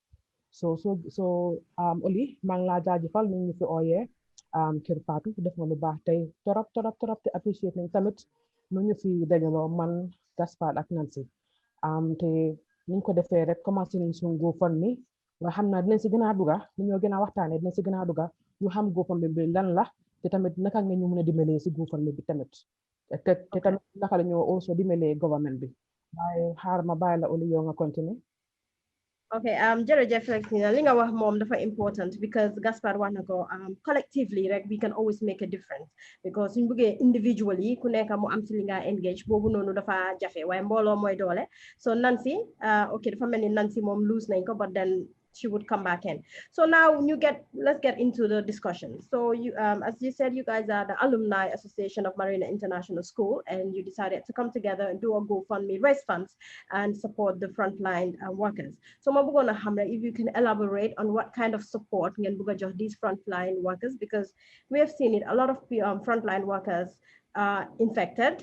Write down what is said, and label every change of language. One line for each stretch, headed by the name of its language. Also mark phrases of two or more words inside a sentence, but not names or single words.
Wolof: Oli maa ngi laa jaajëfal ñu ñu fi ooyee Kerr Fatou def nga lu baax tey torop te appreciate nañ tamit nu ñu fi dajaloo man Gaspard ak Nancy te niñ ko defee rek commencé nañ suñu GoFundMe nga xam naa dinañ si gën a duga ñu ñoo gën a waxtaanee dinañ si gën a duga ñu xam GoFundMe bi lan la te tamit naka nga ñu mën a dimbalee si GoFundMe bi tamit te tamit naka la ñoo also dimbalee government bi waaye xaar ma bàyyi la Oli yow nga continuer. Okay, jërëjëf li nga wax moom dafa important because Gaspard wax na ko collectively rek
English: we can always make a difference
Wolof: because suñ bëggee individually ku nekk mu am si li nga engage boobu noonu dafa jafe waaye mbooloo mooy doole so Nancy okay dafa mel ni Nancy moom lose nañ ko
English: but then she would come back in. So now let's get into the discussion. So you, as you said, you guys are the Alumni Association of Marina International School, and you decided to come together and do a GoFundMe, raise funds, and support the frontline workers. So Mabugona Hamra, if you can elaborate on what kind of support you can these frontline workers, because we have seen it, a lot of frontline workers are infected.